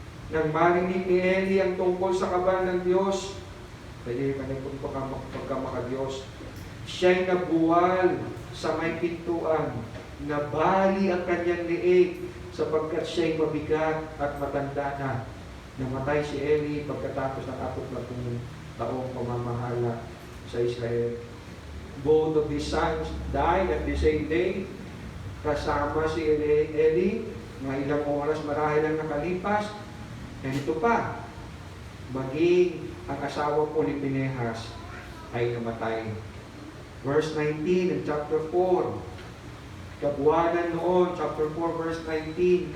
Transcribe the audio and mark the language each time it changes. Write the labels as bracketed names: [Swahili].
[Filipino] Nang marinig ni Eli ang tungkol sa kaban ng Diyos, pwede ka na kung pagkamaka-Diyos, siya'y nabuwal sa may pintuan, nabali ang kanyang liig sapagkat siya'y mabigat at matanda na. Namatay si Eli pagkatapos ng 40 taong pamamahala sa Israel. [English] Both of his sons died at the same day. [Filipino] Kasama si Eli, mga ilang oras marahil ang nakalipas. And ito pa, maging ang asawa po ni Pinehas ay namatay. [English] Verse 19 in chapter 4. [Filipino] Kabuwanan noon, chapter 4 verse 19.